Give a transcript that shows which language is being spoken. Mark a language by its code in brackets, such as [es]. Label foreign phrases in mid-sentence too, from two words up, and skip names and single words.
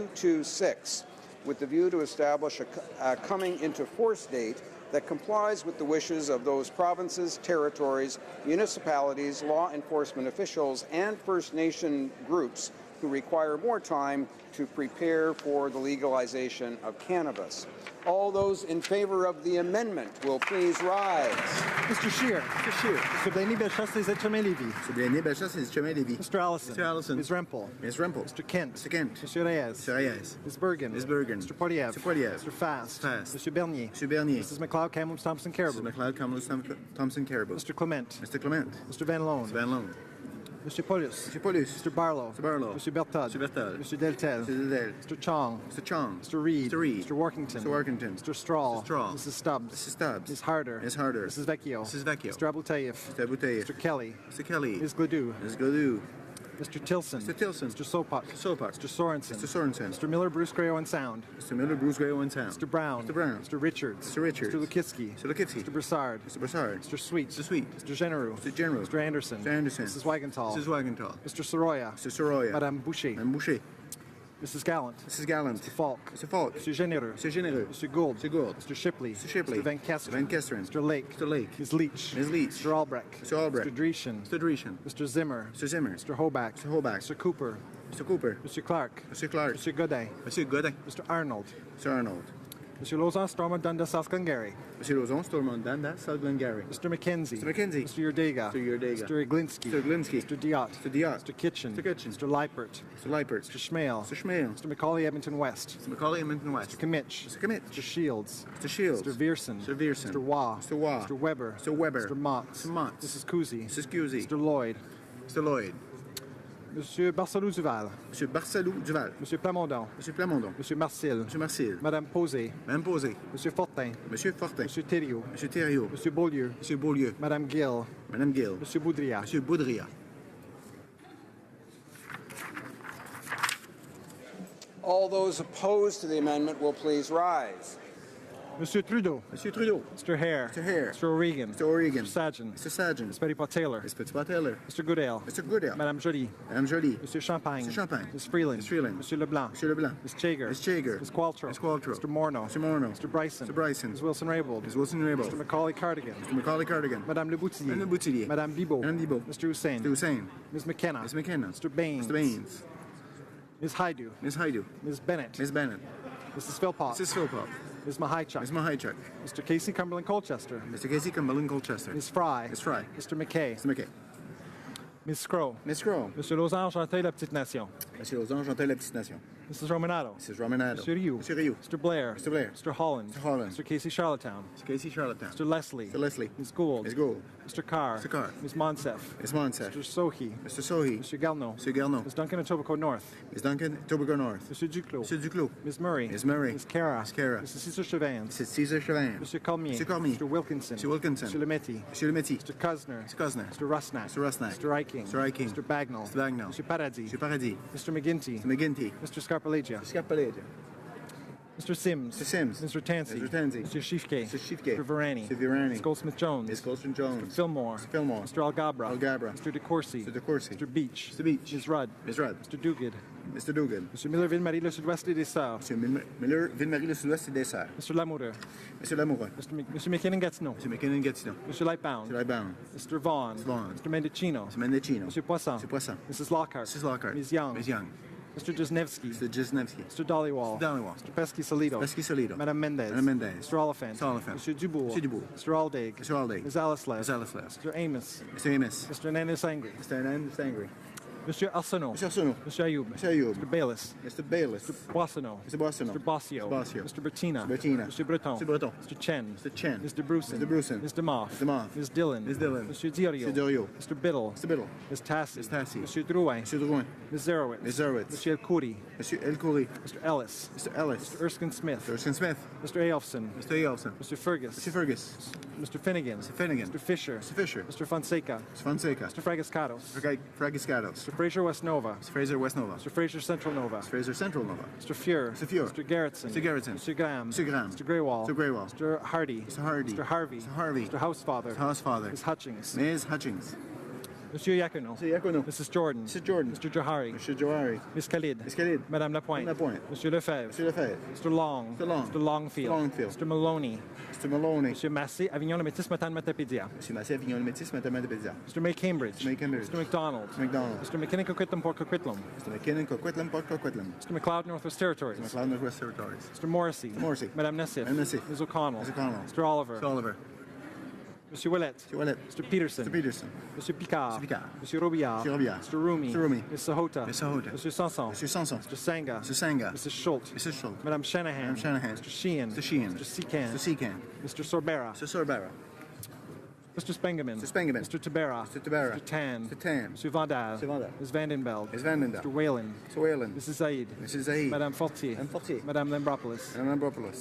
[en] 226, with the view to establish a coming into force date that complies with the wishes of those provinces, territories, municipalities, law enforcement officials, and First Nation groups who require more time to prepare for the legalization of cannabis. All those in favor of the amendment will please rise. Mr. Scheer. Mr. Scheer. Mr. Blainey Bellechasse, les Etchemins Lévy. Mr. Blainey Bellechasse, les Etchemins Lévy. Mr. Allison. Mr. Allison. Ms. Rempel. Ms. Rempel. Mr. Kent. Mr. Kent. Mr. Reyes. Mr. Reyes. Ms. Bergen. Ms. Bergen. Mr. Poilievre. Mr. Poilievre. Mr. Fast. Fast. Mr. Bernier. Mr. Bernier. Mrs. McLeod, Kamloops, Thompson, Caribou. Mr. McLeod, Kamloops, Thompson, Caribou. Mr. Clement. Mr. Clement. Mr. Van Loan. Mr. Van Loan. Mr. Paulus. Mr. Paulus. Mr. Barlow. Mr. Barlow. Mr. Bertod. Mr. Bertod. Mr. Deltel. Mr. Deltel. Mr. Chong. Mr. Chong. Mr. Reed. Mr. Reed. Mr. Workington. Mr. Workington. Mr. Straw. Mr. Straw. Mrs. Stubbs. Mrs. Stubbs. Ms. Harder. Ms. Harder. Mrs. Vecchio. Mrs. Vecchio. Mr. Aboutayev. Mr. Aboutayev. Mr. Kelly. Mr. Kelly. Ms. Gladue. Ms. Gladue. Mr. Tilson. Mr. Tilson. Mr. Sopak. Mr. Sopak. Mr. Sorensen. Mr. Sorensen. Mr. Miller, Bruce Gray, Owen Sound. Mr. Miller, Bruce Gray, Owen Sound. Mr. Brown. Mr. Brown. Mr. Richards. Mr. Richards. Mr. Lukitsky. Mr. Lukitsky. Mr. Broussard. Mr. Broussard. Mr. Sweet. Mr. Sweet. Mr. Genereux. Mr. Genereux. Mr. Anderson. Mr. Anderson. Mrs. Wagenthal. Mrs. Wagenthal. Mr. Soroya. Mr. Soroya. Madame Boucher. Madame Boucher. Mrs. Gallant. Mrs. Gallant. Mr. Falk. Mr. Falk. Mr. Généreux. Mr. Généreux. Mr. Gould. Mr. Gould. Mr. Shipley. Mr. Shipley. Mr. Van Kesteren. Van Kesteren. Mr. Lake. Mr. Lake. Ms. Leach. Ms. Leach. Mr. Albrecht. Mr. Albrecht. Mr. Dreeshen. Mr. Dreeshen. Mr. Zimmer. Mr. Zimmer. Mr. Hoback. Mr. Hoback. Mr. Cooper. Mr. Cooper. Mr. Clark. Mr. Clark. Mr. Godet. Mr. Godin. Mr. Arnold. Mr. Arnold. Mr. Lozon, Stormont, Dundas, South Glengarry. Mr. Lozon, Stormont, Dundas, South Glengarry. Mr. McKenzie. Mr. McKenzie. Mr. Yurdega. Mr. Yurdega. Mr. Iglinski. Mr. Iglinski. Mr. Diot. Mr. Diot. Mr. Kitchen. Mr. Kitchen. Mr. Leipert. Mr. Leipert. Mr. Schmale. Mr. Schmale. Mr. Macaulay, Edmonton West. Mr. Macaulay, Edmonton West. Mr. Kimmich. Mr. Kimmich. Mr. Shields. Mr. Shields. Mr. Vierson. Mr. Vierson. Mr. Waugh. Mr. Waugh. Mr. Weber. Mr. Weber. Mr. Mott. Mr. Mott. Mrs. Cousy. Mrs. Cousy. Mr. Lloyd. Mr. Lloyd. Monsieur Barcelou Duval. Monsieur Barcelou Duval. Monsieur Plamondon. Monsieur Plamondon. Monsieur Marcel. Monsieur Marcel. Madame Posé. Madame Posé. Monsieur Fortin. Monsieur Fortin. Monsieur Thériault. Monsieur Thériault. Monsieur Beaulieu. Monsieur Beaulieu. Madame Gill. Madame Gill. Monsieur Boudria. Monsieur Boudria. All those opposed to the amendment will please rise. Monsieur Trudeau. Monsieur Trudeau. Mr. Hare. Mr. Hare. Mr. O'Regan. Mr. O'Regan. Mr. Sajan. Mr. Sajan. Mr. Petitpas Taylor. Mr. Petitpas Taylor. Mr. Goodale. Mr. Goodale. Madame Joly. Madame Joly. Monsieur Champagne. Mr. Champagne. Ms. Freeland. Ms. Freeland. Monsieur Leblanc. Monsieur Leblanc. Ms. Chager. Ms. Chager. Ms. Qualtrough. Ms. Qualtrough. Mr. Morneau. Mr. Morneau. Mr. Bryson. Mr. Bryson. Ms. Wilson-Raybould. Ms. Wilson-Raybould. Mr. Macaulay Cardigan. Mr. Macaulay Cardigan. Madame Le Boutillier. Madame Le Boutillier. Madame Bibeau. Madame Bibeau. Mr. Hussein. Mr. Hussein. Ms. McKenna. Ms. McKenna. Mr. Baines. Mr. Baines. Ms. Haidu. Ms. Haidu. Ms. Bennett. Ms. Bennett. Mrs. Philpott. Mrs. Philpott. Ms. Mahaichuk. Ms. Mahaichuk. Mr. Casey Cumberland Colchester. Mr. Casey Cumberland Colchester. Ms. Fry. Ms. Fry. Mr. McKay. Mr. McKay. Ms. Scrow. Ms. Scrow. Monsieur Losange, Genteuil, La Petite Nation. Monsieur Losange, Genteuil, La Petite Nation. Mrs. Romanado. Mrs. Romanado. Monsieur Rioux. Monsieur Rioux. Mr. Blair. Mr. Blair. Mr. Holland. Mr. Holland. Mr. Casey Charlottetown. Mr. Casey Charlottetown. Mr. Leslie. Mr. Leslie. Ms. Gould. Ms. Gould. Mr. Carr. Mr. Carr. Ms. Monsef. Ms. Monsef. Mr. Sohi. Mr. Sohi. Monsieur Garneau. Monsieur Garneau. Ms. Duncan, Etobicoke North. Ms. Duncan, Etobicoke North. Monsieur Duclos. Monsieur Duclos. Ms. Murray. Ms. Murray. Ms. Cara. Ms. Cara. Mrs. Cesar Chavans. Mrs. Cesar Chauvin. Monsieur Cormier. Monsieur Cormier. Mr. Wilkinson. Monsieur Wilkinson. Monsieur Lemetti. Monsieur Lemetti. Mr. Cusner. Mr. Cosner. Mr. Rusnak. Mr. Rusnak. Mr. Eiking. Mr. Eiking. Mr. Bagnall. Mr. Bagnall. Monsieur Paradis. Monsieur Paradis. Mr. McGinty. Mr. McGinty. Mr. Scarpalegia. Mr. Scarpalegia. Mr. Sims. Mr. Sims. Mr. Tansey. Mr. Tansey. Mr. Shifke. Mr. Shifke. Mr. Virani. Mr. Virani. Ms. Goldsmith-Jones. Ms. Goldsmith-Jones. Mr. Fillmore. Mr. Fillmore. Mr. Algabra. Algabra. Mr. DeCourcy. Mr. DeCourcy. Mr. Beach. Mr. Beach. Ms. Rudd. Ms. Rudd. Mr. Duguid. Mr. Dugan. Mr. Miller-Ville-Marie, le Sud-Ouest et des Sœurs. Monsieur Miller, Ville-Marie, le Sud-Ouest et des Sœurs. Mr. Lamoureux. Monsieur Lamoureux. Mr. McKinnon-Gatineau. Monsieur McKinnon-Gatineau. Mr. Lightbound. Monsieur Lightbound. Mr. Vaughn. Mr. Vaughn. Mr. Mendocino. Mr. Mendocino. Mr. Poisson. Monsieur Poisson. Mrs. Lockhart. Mrs. Lockhart. Ms. Young. Ms. Young. Mr. Jesnevsky. Mr. Jesnevsky. Mr. Dollywall. Mr. Dollywall. Mr. Pesky-Solido. Pesky-Solido. Madame Mendez. Madame Mendez. Mr. Oliphant. Mr. Oliphant. Mr. Dubourg. Mr. Dubourg. Mr. Aldaig. Mr. Aldaig. Ms. Alislev. Ms. Alislev. Mr. Amos. Mr. Amos. Mr. Nennis Angry. Mr. Hernandez Angry. Mr. Arsenault. Mr. Arsenault. Mr. Ayoub. Mr. Ayoub. Mr. Bayless. Mr. Bayless. Mr. Boissonneau. Mr. Boissonneau. Mr. Bossio. Mr. Bossio. Mr. Bertina. Mr. Bertina. Mr. Breton. Mr. Breton. Mr. Chen. Mr. Chen. Mr. Bruson. Mr. Bruson. Mr. Moff. Mr. Moff. Ms. Dillon. Ms. Dillon. Mr. Diorio. Mr. Diorio. Mr. Biddle. Mr. Biddle. Ms. Tassi. Ms. Tassi. Mr. Drouin. Mr. Drouin. Ms. Zerowitz. Ms. Zerowitz. Mr. El Khoury. Mr. El Khoury. Mr. Ellis. Mr. Ellis. Mr. Erskine Smith. Mr. Erskine Smith. Mr. Aelfson. Mr. Aelson. Mr. Fergus. Mr. Fergus. Mr. Finnegan. Mr. Finnegan. Mr. Fisher. Mr. Fisher. Mr. Fonseca. Mr. Fonseca. Mr. Fragiscatos. Mr. Fragiscatos. Mr. Fraser West Nova. Mr. Fraser West Nova. Mr. Fraser Central Nova. Mr. Fraser Central Nova. Mr. Fuhr. Mr. Fuhr. Mr. Gerritsen. Mr. Gerritsen. Mr. Graham. Mr. Graham. Mr. Greywall. Mr. Greywall. Mr. Hardy. Mr. Hardy. Mr. Harvey. Mr. Harvey. Mr. Housefather. Mr. Housefather. Ms. Hutchings. Ms. Hutchings. Monsieur Yacono. Mr. Yacono. Mrs. Jordan. Mr. Jordan. Mr. Johari. Mr. Johari. Ms. Khalid. Ms. Khalid. Madame Lapointe. Madame Lapointe. Monsieur Lefebvre. Mr. Lefebvre. Mr. Long. Mr. Long. Mr. Longfield. Mr. Longfield. Mr. Maloney. Mr. Maloney. Monsieur Massé, Avignon le Métis, Matane Matapédia. Mr. Massé, Avignon, le Métis, Madame Matapédia. Mr. May Cambridge. Mr. May Cambridge. Mr. McDonald. Mr. McDonald. Mr. McKinnon Coquitlam Port Coquitlam. Mr. McKinnon, Coquitlam, Port Coquitlam. Mr. McLeod Northwest Territories. Mr. McLeod, Northwest Territories. Mr. Morrissey. Mr. Morrissey. Madame Nassif. Madame Nassif. Ms. O'Connell. Ms. O'Connell. Mr. Oliver. Mr. Oliver. Monsieur Willett. Mr. Willett. Mr. Peterson. Mr. Peterson. Monsieur Picard. Mr. Picard. Monsieur Robillard. Monsieur Robillard. Mr. Rumi. Mr. Rumi. Ms. Sahota. Ms. Sahota. Monsieur Sanson. Monsieur Sanson. Mr. Sanga. Mr. Sanga. Mrs. Schultz. Mrs. Schultz. Madame Shanahan. Madame Shanahan. Mr. Sheehan. Mr. Sheehan. Mr. Secan. Mr. Secan. Mr. Sorbera. Mr. Sorbera. Mr. Spengeman. Mr. Spengeman. Mr. Tabera. Mr. Tabera. Mr. Tan. Mr. Tan. Mr. Vandal. Mr. Vandal. Ms. Vandenbeld. Ms. Vandenbeld. Mr. Whalen. Mr. Whalen. Mrs. Zaid. Mrs. Zaid. Madame Fortier. Madame Fortier. Madame Lambropoulos. Madame Lambropoulos.